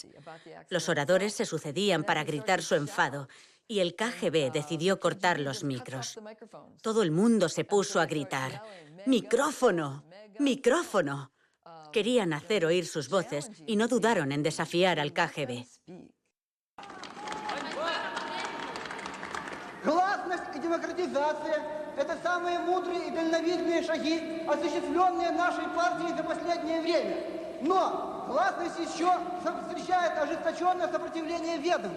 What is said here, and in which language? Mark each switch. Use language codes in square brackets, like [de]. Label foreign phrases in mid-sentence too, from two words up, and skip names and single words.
[es] Los oradores se sucedían para gritar su enfado, y el KGB decidió cortar los micros. Todo el mundo se puso a gritar: ¡micrófono! ¡Micrófono! Querían hacer oír sus voces y no dudaron en desafiar al KGB. [ru] Гласность и демократизация – это самые мудрые и дальновидные шаги, осуществленные нашей партией за последнее время. Но гласность еще встречает ожесточенное сопротивление ведомств.